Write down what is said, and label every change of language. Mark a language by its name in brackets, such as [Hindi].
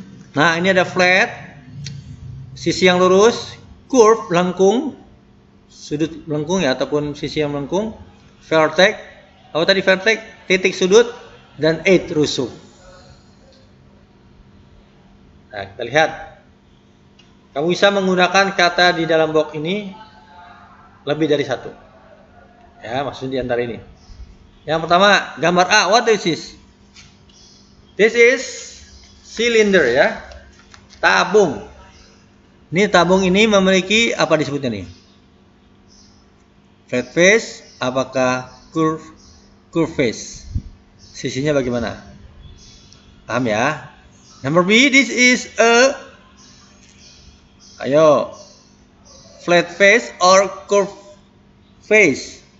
[Indonesian] Nah, ini ada flat, sisi yang lurus, curve, melengkung, sudut melengkung ya, ataupun sisi yang melengkung, vertex, apa tadi vertex? Titik sudut, dan edge, rusuk. Nah, kita lihat. Kamu bisa menggunakan kata di dalam box ini lebih dari satu. Ya, maksudnya di antara ini. Yang pertama, gambar A, [English] what is this? This is cylinder ya. Tabung. [Indonesian] Ini tabung ini memiliki apa disebutnya nih? Flat face, apakah curve face? Sisinya bagaimana? Paham ya? [English] Number B, this is a flat face or curve face.